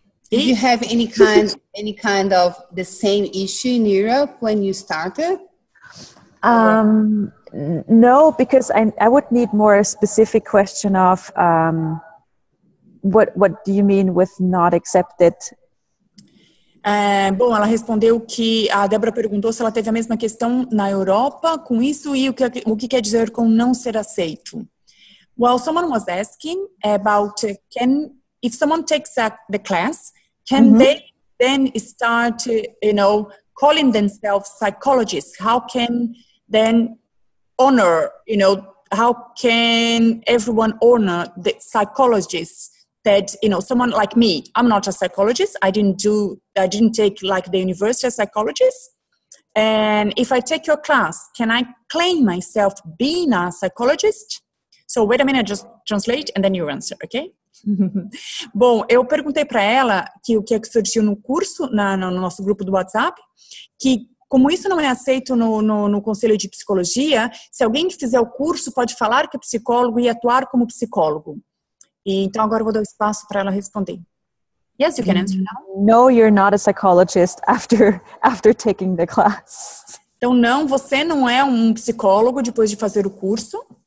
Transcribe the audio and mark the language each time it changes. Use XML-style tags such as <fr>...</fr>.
<en>Did you have any kind of the same issue in Europe when you started? No, because I would need more a specific question of what do you mean with not accepted?</en> <pt>Bom, ela respondeu que a Débora perguntou se ela teve a mesma questão na Europa com isso e o que quer dizer com não ser aceito.</pt> <en>Well, someone was asking about if someone takes the class, can they then start, calling themselves psychologists? How can then honor, how can everyone honor the psychologists that, someone like me, I'm not a psychologist. I didn't take like the university as psychologist. And if I take your class, can I claim myself being a psychologist? So wait a minute, just translate and then you answer, okay?</en> <pt>Bom, eu perguntei para ela que o que surgiu no curso, no nosso grupo do WhatsApp, que como isso não é aceito no Conselho de Psicologia, se alguém que fizer o curso pode falar que é psicólogo e atuar como psicólogo. E então agora eu vou dar espaço para ela responder.</pt> <en>Yes, you can answer now. No, you're not a psychologist after taking the class.</en> <pt>Então não, você não é um psicólogo depois de fazer o curso.</pt>